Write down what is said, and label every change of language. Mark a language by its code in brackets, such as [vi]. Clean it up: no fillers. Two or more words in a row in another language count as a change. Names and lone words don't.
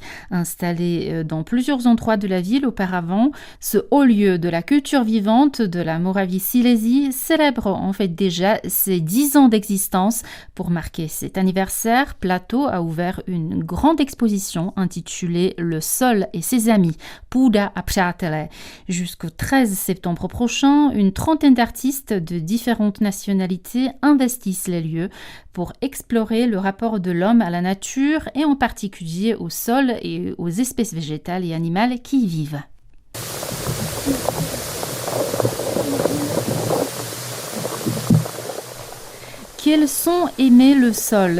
[fr] Installée dans plusieurs endroits de la ville auparavant, ce haut lieu de la culture vivante de la Moravie-Silésie célèbre en fait déjà ses 10 ans d'existence. Pour marquer cet anniversaire, Plato a ouvert une grande exposition intitulée « Le sol et ses amis », [cs] Půda a přátelé. [fr] Jusqu'au 13 septembre prochain, une trentaine d'artistes de différentes nationalités investissent les lieux pour explorer le rapport de l'homme à la nature et en particulier au sol et aux espèces végétales et animales qui y vivent. Quel son aimait le sol?